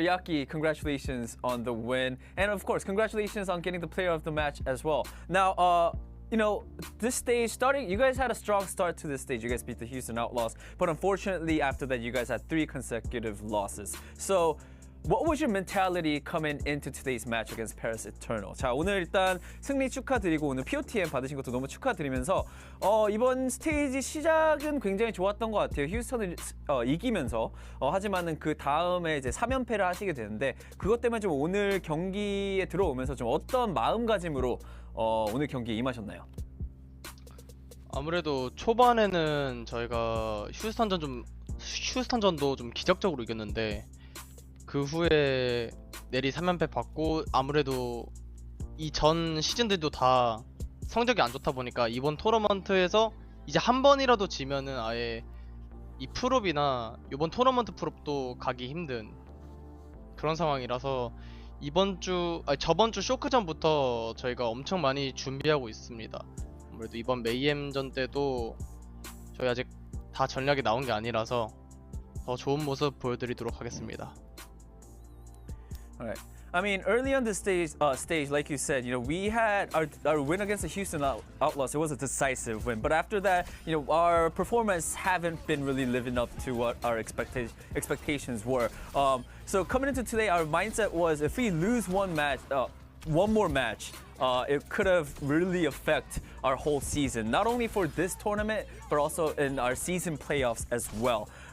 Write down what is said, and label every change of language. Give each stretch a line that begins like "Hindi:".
English: Yaki, congratulations on the win. And of course, congratulations on getting the player of the match as well. Now, you know, this stage, you guys had a strong start to this stage. You guys beat the Houston Outlaws. But unfortunately, after that, you guys had 3 consecutive losses. So, what was your mentality coming into today's match against Paris Eternal?
Korean: 자, 오늘 일단 승리 축하드리고 오늘 POTM 받으신 것도 너무 축하드리면서 이번 스테이지 시작은 굉장히 좋았던 것 같아요. 휴스턴을 이기면서 하지만은 그 다음에 이제 3연패를 하시게 되는데 그것 때문에 좀 오늘 경기에 들어오면서 좀 어떤 마음가짐으로 오늘 경기에 임하셨나요? 아무래도 초반에는 저희가 휴스턴전도 좀 기적적으로 이겼는데 그 후에 내리 3연패 받고 아무래도 이 전 시즌들도 다 성적이 안 좋다 보니까 이번 토너먼트에서 이제 한 번이라도 지면은 아예 이 프롭이나 이번 토너먼트 프롭도 가기 힘든 그런 상황이라서 저번 주 쇼크전부터 저희가 엄청 많이 준비하고 있습니다. 아무래도 이번 메이엠전 때도 저희 아직 다 전략이 나온 게 아니라서 더 좋은 모습 보여드리도록 하겠습니다.
English: All right. I mean, early on this stage, like you said, you know, we had our win against the Houston Outlaws. It was a decisive win, but after that, you know, our performance haven't been really living up to what our expectations were. So coming into today, our mindset was if we lose one more match, it could have really affect our whole season, not only for this tournament, but also in our season playoffs as well.